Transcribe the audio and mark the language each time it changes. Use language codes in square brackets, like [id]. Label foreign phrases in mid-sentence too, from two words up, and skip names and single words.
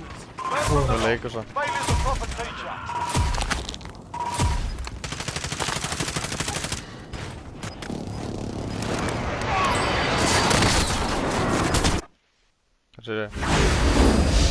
[is] Það er leikur svo. [en] Failure's a proper teacher. [is] Hvað sér ég?